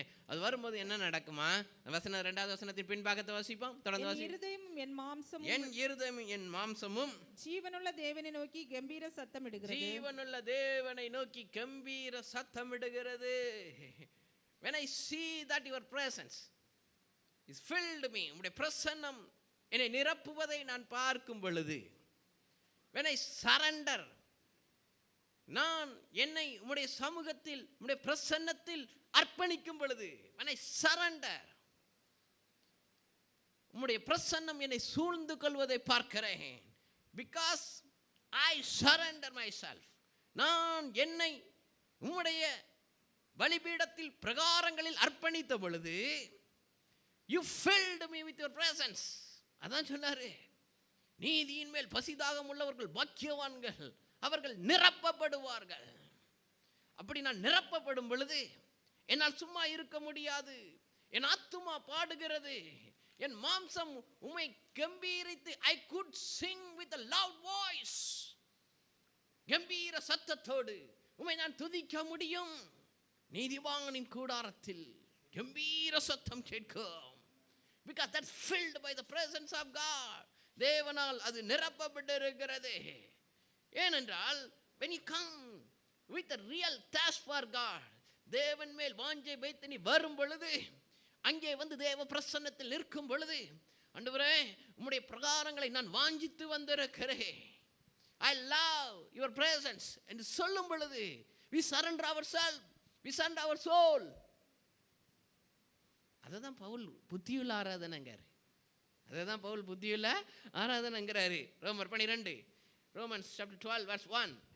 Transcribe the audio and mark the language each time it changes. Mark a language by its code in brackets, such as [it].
[ta] அது வரும்போது என்ன நடக்குமா? வசனம் 2வது வசனத்தின் பின்பாகத்தை வாசிப்போம். தொடர்ந்து என் வாசிப்போம். இருதயமும் என் மாம்சமும் என் இருதயமும் என் மாம்சமும் ஜீவனுள்ள தேவனை நோக்கி கம்பீர சத்தமிடுகிறது. ஜீவனுள்ள தேவனை நோக்கி கம்பீர சத்தமிடுகிறது. [en] When I see that your presence is filled me, [ta] உம்முடைய பிரசன்னம் என்னை நிரப்புவதை நான் பார்க்கும் பொழுது, [en] when I surrender, [ta] நான் என்னை உம்முடைய சமூகத்தில் உம்முடைய பிரசன்னத்தில் அர்ப்பணிக்கும் பொழுது [en] when I surrender, [ta] உம்முடைய பிரசன்னம் என்னை சூழ்ந்து கொள்வதை பார்க்கிறேன். [en] because I surrender myself, [ta] நான் என்னை உம்முடைய பலிபீடத்தில் பிரகாரங்களில் அர்ப்பணித்த பொழுது [en] you filled me with your presence. [ta] அதான் சொன்னாரு, நீதியின் மேல் பசிதாகம் உள்ளவர்கள் பாக்கியவான்கள், அவர்கள் நிரப்பப்படுவார்கள். அப்படி நான் நிரப்பப்படும் பொழுது என்னால் சும்மா இருக்க முடியாது. என் ஆத்துமா பாடுகிறது, என் மாம்சம் உம்மை கம்பீரித்து [en] I could sing with a loud voice, [ta] கம்பீர சத்தத்தோடு உம்மை நான் துதிக்க முடியும். நீதிவானின் கூடாரத்தில் கம்பீர சத்தம் கேட்கும். [en] because that's filled by the presence of God. [ta] தேவனால் அது நிரப்பப்பட்டிருக்கிறது. ஏனென்றால் [en] when you come with a real thirst for God, [ta] தேவன் மேல் வாஞ்சை வைத்து நீ வரும் பொழுது, அங்கே வந்து தேவ பிரசன்னத்தில் நிற்கும் பொழுது, ஆண்டவரே உம்முடைய பிரகாரங்களை நான் வாஞ்சித்து வந்திருக்கிறேன், [en] I love your presence [ta] என்று சொல்லும் பொழுது [en] we surrender ourselves, we surrender our soul. [ta] அதுதான் பவுல் புத்தியுள்ள ஆராதனைங்கிறாரு. அதுதான் பவுல் புத்தியுள்ள ஆராதனைங்கிறாரு. ரோமர் 12, [en] Romans chapter 12 verse 1.